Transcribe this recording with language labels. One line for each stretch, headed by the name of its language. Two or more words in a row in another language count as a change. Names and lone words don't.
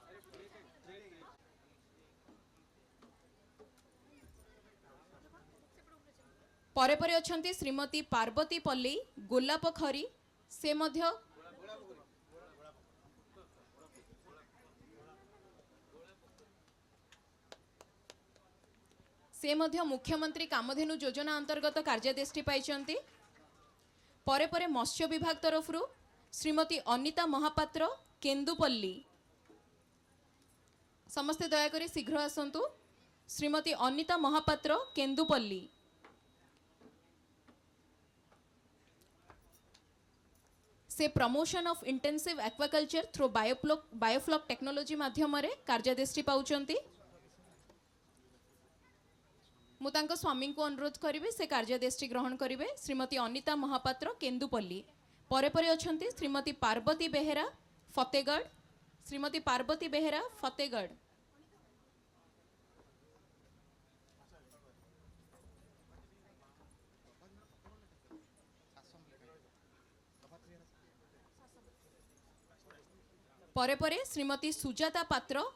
Odia: ପରେ ପରେ ଅଛନ୍ତି ଶ୍ରୀମତୀ ପାର୍ବତୀ ପଲ୍ଲୀ ଗୋଲାପଖରୀ, ସେ ମଧ୍ୟ ମୁଖ୍ୟମନ୍ତ୍ରୀ କାମଧେନୁ ଯୋଜନା ଅନ୍ତର୍ଗତ କାର୍ଯ୍ୟାଦେଶଟି ପାଇଛନ୍ତି। ପରେ ପରେ ମତ୍ସ୍ୟ ବିଭାଗ ତରଫରୁ ଶ୍ରୀମତୀ ଅନିତା ମହାପାତ୍ର କେନ୍ଦୁପଲ୍ଲୀ, ସମସ୍ତେ ଦୟାକରି ଶୀଘ୍ର ଆସନ୍ତୁ। ଶ୍ରୀମତୀ ଅନିତା ମହାପାତ୍ର କେନ୍ଦୁପଲ୍ଲୀ। से
English: promotion of intensive aquaculture through biofloc technology
Odia: ମାଧ୍ୟମ କାର୍ଯ୍ୟାଦେଶ ପାଉଛନ୍ତି। ମୁଁ ତାଙ୍କ ସ୍ୱାମୀଙ୍କୁ ଅନୁରୋଧ କରିବି ସେ କାର୍ଯ୍ୟାଦେଶଟି ଗ୍ରହଣ କରିବେ। ଶ୍ରୀମତୀ ଅନିତା ମହାପାତ୍ର କେନ୍ଦୁପଲ୍ଲୀ। ପରେ ପରେ ଅଛନ୍ତି ଶ୍ରୀମତୀ ପାର୍ବତୀ ବେହେରା ଫତେଗଡ଼। ଶ୍ରୀମତୀ ପାର୍ବତୀ ବେହେରା ଫତେଗଡ଼। ପରେ ପରେ ଶ୍ରୀମତୀ ସୁଜାତା ପାତ୍ର।